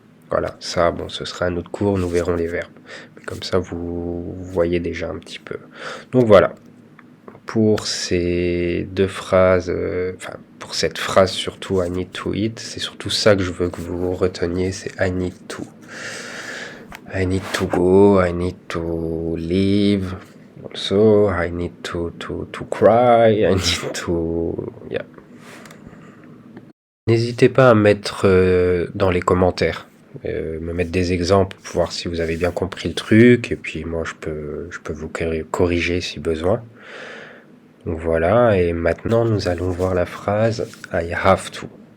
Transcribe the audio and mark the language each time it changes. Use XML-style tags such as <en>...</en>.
<fr>Voilà, ça, bon, ce sera un autre cours, nous verrons les verbes. Mais comme ça, vous voyez déjà un petit peu. Donc voilà, pour ces deux phrases, pour cette phrase surtout,</fr> <en>I need to eat,</en> <fr>c'est surtout ça que je veux que vous reteniez, c'est</fr> <en>I need to. I need to go, I need to leave, also, I need to cry, I need to... Yeah.</en> <fr>N'hésitez pas à mettre dans les commentaires, me mettre des exemples pour voir si vous avez bien compris le truc, et puis moi je peux vous corriger si besoin. Donc voilà, et maintenant nous allons voir la phrase</fr> <en>I have to.</en>